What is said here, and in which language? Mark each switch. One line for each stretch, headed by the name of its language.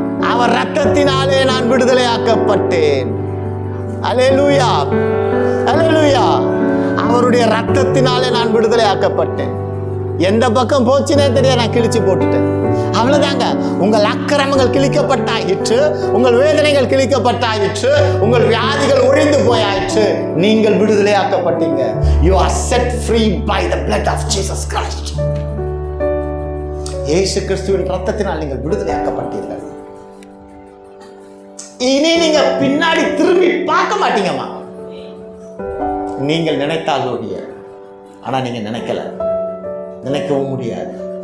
Tamil: அவர் ரத்தத்தினாலே நான் விடுதலையாக்கப்பட்டேன். அல்லேலூயா, அல்லேலூயா. அவருடைய ரத்தத்தினாலே நான் விடுதலையாக்கப்பட்டேன். எந்த பக்கம் போச்சுனே தெரியாது, நான் கிழிச்சு போட்டுட்டேன். அவ்வளவுதாங்க. உங்கள் அக்கிரமங்கள் கிழிக்கப்பட்டாயிற்று, உங்கள் வேதனைகள் கிழிக்கப்பட்டாயிற்று, உங்கள் வியாதிகள் ஒழிந்து போயாயிற்று. நீங்கள் விடுதலையாக்கப்பட்டீங்க.
English: You are set free by the blood of Jesus Christ.
Tamil: இயேசு கிறிஸ்துவின் ரத்தத்தினால் நீங்கள் விடுதலையாக்கப்பட்டீர்கள். இனி நீங்க பின்னாடி திரும்பி பார்க்க மாட்டீங்கம்மா. நீங்கள் நினைத்தால் ஒழிய, ஆனா நீங்க நினைக்கல, நினைக்கவும் முடியாது.